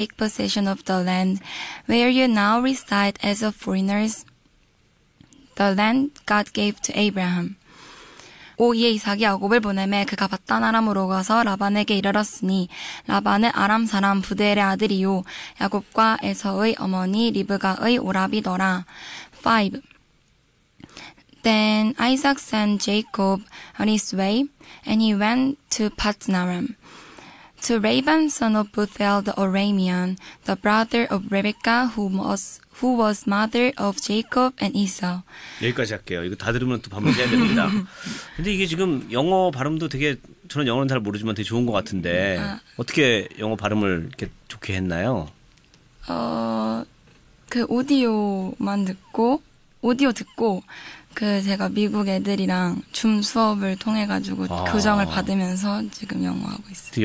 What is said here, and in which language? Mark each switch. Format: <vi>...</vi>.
<en>take possession of the land where you now reside as a foreigner, the land God gave to Abraham.</en> <ko>오이에 이삭이 야곱을 보내매 그가 바딴 아람으로 가서 라반에게 이르렀으니 라반은 아람 사람 부델의 아들이요 야곱과 에서의 어머니 리브가의 오라비더라. 5.</ko> <en>Then Isaac sent Jacob on his way, and he went to Padan-Aram, to Laban son of Bethuel the Aramean, the brother of Rebekah, who was mother of Jacob and Esau.</en> <ko>여기까지 할게요. 이거 다 들으면 또 반문해야 됩니다. 근데 이게 지금 영어 발음도 되게, 저는 영어는 잘 모르지만 되게 좋은 것 같은데 어떻게 영어 발음을 이렇게 좋게 했나요? 그 오디오 듣고 그 제가 미국 애들이랑 줌 수업을 통해 가지고 교정을 받으면서 지금 영어하고 있어요.</ko>